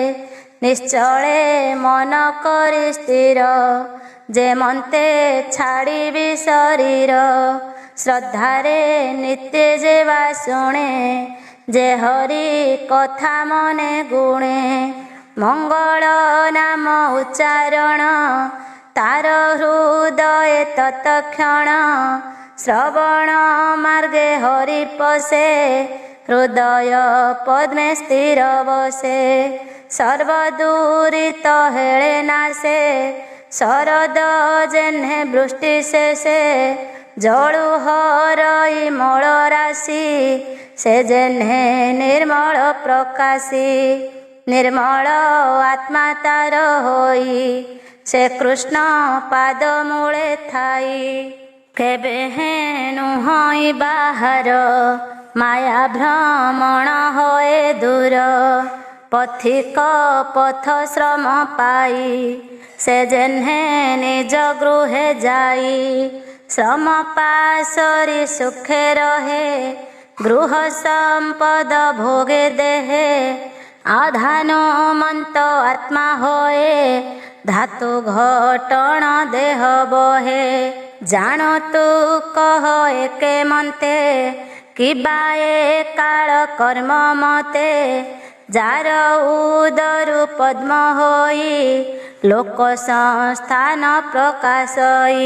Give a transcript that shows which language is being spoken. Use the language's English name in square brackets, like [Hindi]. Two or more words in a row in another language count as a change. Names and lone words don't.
[Odia] ନିଶ୍ଚଳେ ମନ କରି ସ୍ଥିର ଯେ ମନ୍ତେ ଛାଡ଼ିବି ଶରୀର ଶ୍ରଦ୍ଧାରେ ନିତ୍ୟ ଯେ ବା ଶୁଣେ ଯେ ହରି କଥା ମନେ ଗୁଣେ ମଙ୍ଗଳ ନାମ ଉଚ୍ଚାରଣ ତାର ହୃଦୟ ତତ୍କ୍ଷଣ ଶ୍ରବଣ ମାର୍ଗେ ହରି ପସେ ହୃଦୟ ପଦ୍ମେ ସ୍ଥିର ବସେ ସର୍ବଦୂରିତ ହେଳେ ନାସେ ଶରଦ ଯେହ୍ନେ ବୃଷ୍ଟି ଶେଷେ ଜଳୁ ହରଇ ମଳ ରାଶି ସେ ଯେହ୍ନେ ନିର୍ମଳ ପ୍ରକାଶୀ ନିର୍ମଳ ଆତ୍ମା ତାର ହୋଇ ସେ କୃଷ୍ଣ ପାଦ ମୂଳେ ଥାଇ କେବେ ହେନୁ ହୋଇ ବାହର ମାୟା ଭ୍ରମଣ ହୋଏ ଦୂର ପଥିକ ପଥ ଶ୍ରମ ପାଇ ସେ ଯେହ୍ନେ ନିଜ ଗୃହେ ଯାଇ ଶ୍ରମ ପାସରି ସୁଖେ ରହେ ଗୃହ ସମ୍ପଦ ଭୋଗେ ଦେହେ ଆଧାନୋ ମନ୍ତ ଆତ୍ମା ହୋଏ ଧାତୁ ଘଟଣ ଦେହ ବହେ ଜାଣୋ ତୁ କହ ଏକେ ମନ୍ତେ କିବାଏ କାଳ କର୍ମ ମତେ ଯାର ଉଦରୁ ପଦ୍ମ ହୋଇ ଲୋକ ସଂସ୍ଥାନ ପ୍ରକାଶଇ